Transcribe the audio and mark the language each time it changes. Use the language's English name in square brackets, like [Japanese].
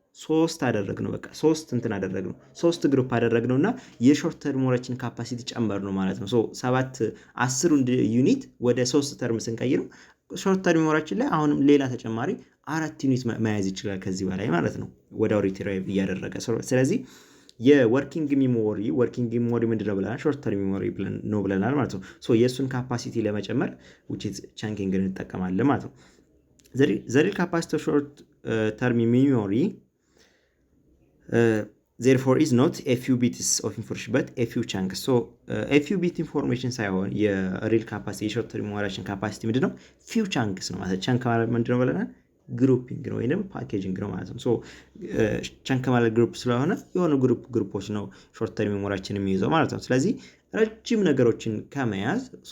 [Amharic] 3 አደረግነው። በቃ 3 ግሩፕ አደረግነውና የሾርት ተርም ሜሞሪያችን ካፓሲቲ ጨመር ነው ማለት ነው። 10 ዩኒት ወደ 3 ተርም ስንቀይረው ሾርት ተርም ሜሞሪያችን ላይ አሁንም ሌላ ተጨማሪ 4 ዩኒት መያዝ ይችላል ከዚህ በላይ ማለት ነው። ወደ ሪትራይቭ እያደረገ ስለዚህ የወርኪንግ ሜሞሪ ምንድነው ብለናል? ሾርት ተርም ሜሞሪ ነው ብለናል ማለት ነው። የእሱን ካፓሲቲ ለመጨመር [English] which is chunking [Amharic] እንጠቀማለን ማለት ነው። [English] the real capacity of short term memory therefore is not a few bits of information but a few chunks. a few bit information [Amharic] ሳይሆን የሪል ካፓሲቲ የሾርት ተርም ሜሞሪያችን ካፓሲቲ ምንድነው? [English] few chunks [Amharic] ነው ማለት ቻንክ ማለት ምንድነው ብለናል? ግሩፒንግ ነው ወይንም ፓኬጂንግ ነው ማለት ነው። ቻንክ ማለት ግሩፕ ስለሆነ የሆኑ ግሩፖች ነው ሾርት ተርም ሜሞሪያችን የሚይዘው ማለት ነው። ስለዚህ ረጅም ነገሮችን ከመያዝ